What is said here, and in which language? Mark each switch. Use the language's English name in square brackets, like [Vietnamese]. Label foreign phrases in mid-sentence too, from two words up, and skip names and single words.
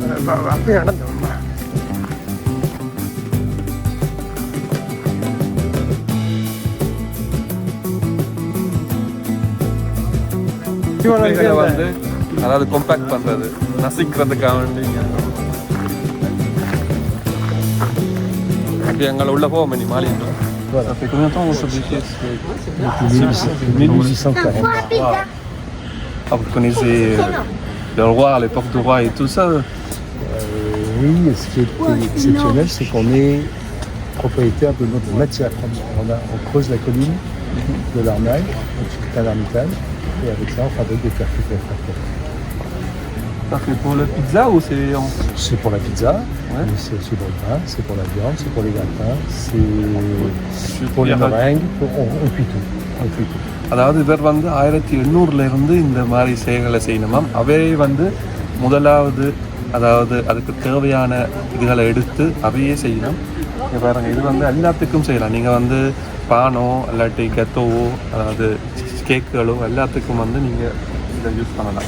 [Tamil] வந்து அதாவது காம்பேக்ட் பண்ணுறது, நசிக்கிறதுக்காக வேண்டி அப்படி எங்களை உள்ள போவோம் நீ மாலை. [French] Ça fait combien de temps on se déchire? Depuis 1840. Ah, vous connaissez le roi, l'époque du roi et tout ça? Oui, et ce qui est exceptionnel, c'est qu'on est propriétaire de notre matière première. On creuse la colline de l'Arnaille, donc c'est un ermitage, et avec ça on fabrique des percutes réfractaires. Ça fait pour la pizza ou c'est en... C'est pour la pizza, ouais. Mais c'est aussi pour le pain, c'est pour la viande, c'est pour les gratins, c'est pour les meringues, on cuit tout. On cuit tout. [Tamil] அதாவது இவர் வந்து 1800 இந்த மாதிரி செயல்களை செய்யணுமாம். அவே வந்து முதலாவது அதாவது அதுக்கு தேவையான இதுகளை எடுத்து அவையே செய்யணும். பாருங்க, இது வந்து எல்லாத்துக்கும் செய்யலாம். நீங்கள் வந்து பானோ இல்லாட்டி கெத்தோவோ அதாவது கேக்குகளோ எல்லாத்துக்கும் வந்து நீங்கள் இதை யூஸ் பண்ணலாம்.